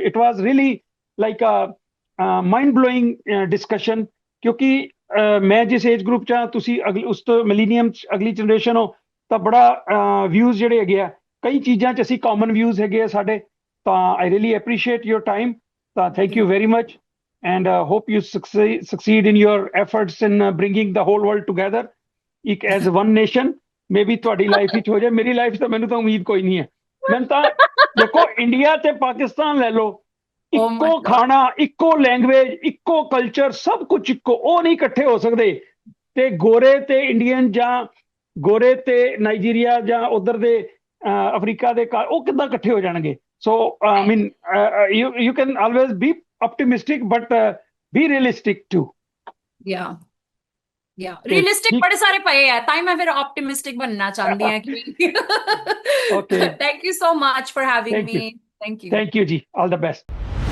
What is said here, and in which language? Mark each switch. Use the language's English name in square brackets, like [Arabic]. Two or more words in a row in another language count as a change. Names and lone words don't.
[English] It was really like mind blowing discussion [Punjabi] ਕਿਉਂਕਿ ਮੈਂ ਜਿਸ ਏਜ ਗਰੁੱਪ 'ਚ ਹਾਂ, ਤੁਸੀਂ ਉਸ ਤੋਂ ਮਿਲੀਨੀਅਮ ਅਗਲੀ ਜਨਰੇਸ਼ਨ ਹੋ, ਤਾਂ ਬੜਾ ਵਿਊਜ਼ ਜਿਹੜੇ ਹੈਗੇ ਆ ਕਈ ਚੀਜ਼ਾਂ 'ਚ ਅਸੀਂ [English] common views [Punjabi] ਹੈਗੇ ਆ ਸਾਡੇ। [English] ਤਾਂ I really appreciate your time. ਤਾਂ thank you very much and hope you succeed in your efforts in bringing the whole world together ਇੱਕ as one nation। [Punjabi] ਮੇਬੀ ਤੁਹਾਡੀ ਲਾਈਫ ਵਿੱਚ ਹੋ ਜਾਏ, ਮੇਰੀ ਲਾਈਫ ਤਾਂ ਮੈਨੂੰ ਤਾਂ ਉਮੀਦ ਕੋਈ ਨਹੀਂ ਹੈ। ਮੈਨੂੰ ਤਾਂ ਦੇਖੋ ਇੰਡੀਆ ਤੇ ਪਾਕਿਸਤਾਨ ਲੈ ਲਓ, ਇੱਕੋ ਖਾਣਾ, ਇੱਕੋ ਲੈਂਗੁਏਜ, ਇੱਕੋ ਕਲਚਰ, ਸਭ ਕੁਝ ਇੱਕੋ, ਉਹ ਨਹੀਂ ਇਕੱਠੇ ਹੋ ਸਕਦੇ। ਤੇ ਗੋਰੇ ਤੇ ਇੰਡੀਅਨ ਜਾਂ ਗੋਰੇ ਤੇ ਨਾਈਜੀਰੀਆ ਜਾਂ ਉਧਰ ਦੇ ਅਫਰੀਕਾ ਦੇ ਉਹ ਕਿੱਦਾਂ ਇਕੱਠੇ ਹੋ ਜਾਣਗੇ? [English] so I mean you can always be optimistic but be realistic too। [Punjabi] ਰਿਅਲਿਸਟਿਕ ਬੜੇ ਸਾਰੇ ਪਏ ਹੈਂ, ਤਾਈ ਮੈਂ ਫਿਰ ਆਪਟੀਮਿਸਟਿਕ ਬਣਨਾ ਚਾਹੁੰਦੀ ਹਾਂ ਕਿ [English] Okay, thank you so much for having Thank you. me. thank you. thank you जी, all the best।